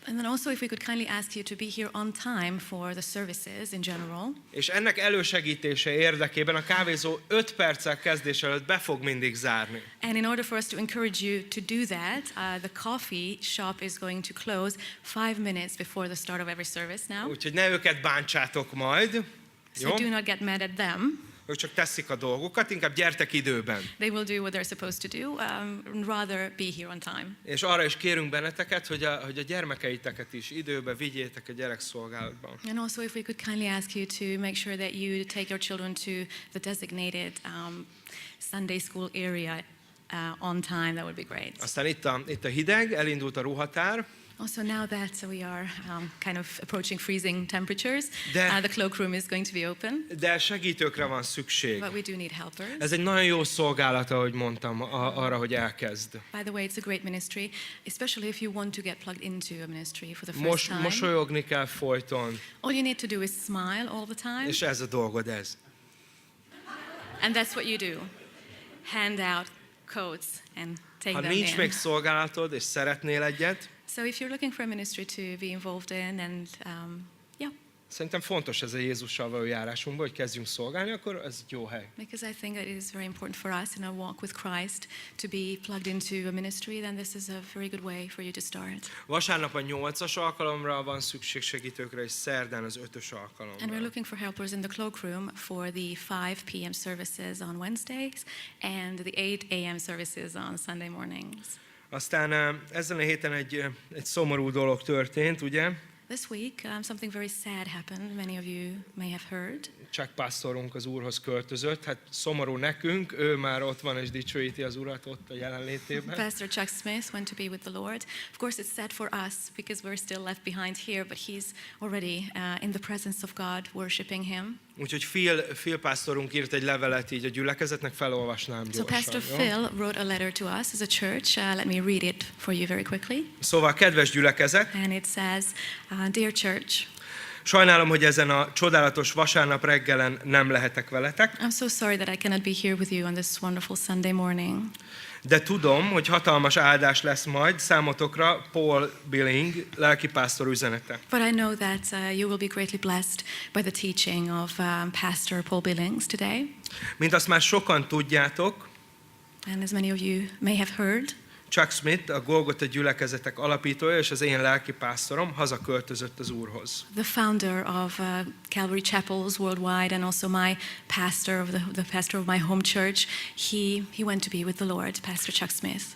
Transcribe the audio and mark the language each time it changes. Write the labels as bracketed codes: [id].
[en] And then also if we could kindly ask you to be here on time for the services in general. [hu] És ennek elősegítése érdekében a kávézó 5 perccel kezdés előtt be fog mindig zárni. [en] And in order for us to encourage you to do that, the coffee shop is going to close 5 minutes before the start of every service now. [hu] Úgyhogy ne őket bántsátok majd. [en] So do not get mad at them. [hu] Ők csak teszik a dolgokat, inkább gyertek időben. [en] They will do what they're supposed to do, rather be here on time. [hu] És arra is kérünk benneteket, hogy a gyermekeiteket is időbe vigyétek a gyerekszolgálatban. [en] And also if we could kindly ask you to make sure that you take your children to the designated Sunday school area on time, that would be great. [hu] Aztán itt a hideg, elindult a ruhatár. [en] Also now that we are kind of approaching freezing temperatures, the cloakroom is going to be open. [hu] De segítőkre van szükség. [en] But we do need helpers. [hu] Ez egy nagyon jó szolgálat, ahogy mondtam, arra, hogy elkezd. [en] By the way, it's a great ministry, especially if you want to get plugged into a ministry for the first time. [hu] Mosolyogni kell folyton. [en] All you need to do is smile all the time. [hu] És ez a dolgod ez. [en] And that's what you do. Hand out coats and take them in. [hu] Ha nincs még szolgálatod, és szeretnél egyet, [en] so if you're looking for a ministry to be involved in, and [hu] szerintem fontos ez a Jézussal való járásunkban, hogy kezdjünk szolgálni, akkor ez egy jó hely. [en] Because I think that it is very important for us in our walk with Christ to be plugged into a ministry, then this is a very good way for you to start. [hu] Vasárnap a 8-as alkalomra van szükség segítőkre, és szerdán az 5-ös alkalomra. [en] And we're looking for helpers in the cloakroom for the 5 p.m. services on Wednesdays and the 8 a.m. services on Sunday mornings. [hu] Aztán ezen a héten egy szomorú dolog történt, ugye? [en] This week, something very sad happened. Many of you may have heard. [hu] Chuck pásztorunk az Úrhoz költözött. Hát szomorú nekünk, ő már ott van és dicsőíti az Urat ott a jelenlétében. [en] Pastor Chuck Smith went to be with the Lord. Of course, it's sad for us because we're still left behind here, but he's already in the presence of God, worshiping Him. [hu] Úgyhogy Phil pásztorunk írt egy levelet így a gyülekezetnek, felolvasnám gyorsan. [en] So Pastor Phil wrote a letter to us as a church. Let me read it for you very quickly. [hu] Szóval, kedves gyülekezet, [en] and it says, dear church, [hu] sajnálom, hogy ezen a csodálatos vasárnap reggelen nem lehetek veletek. [en] I'm so sorry that I cannot be here with you on this wonderful Sunday morning. [hu] De tudom, hogy hatalmas áldás lesz majd számotokra Paul Billings lelkipásztor üzenete. [en] But I know that you will be greatly blessed by the teaching of Pastor Paul Billings today. [hu] Mint azt már sokan tudjátok, [en] and as many of you may have heard, [hu] Chuck Smith, a Golgota gyülekezetek alapítója és az én lelkipásztorom hazaköltözött az Úrhoz. [en] The founder of Calvary Chapels worldwide and also my pastor of the pastor of my home church, he went to be with the Lord, Pastor Chuck Smith.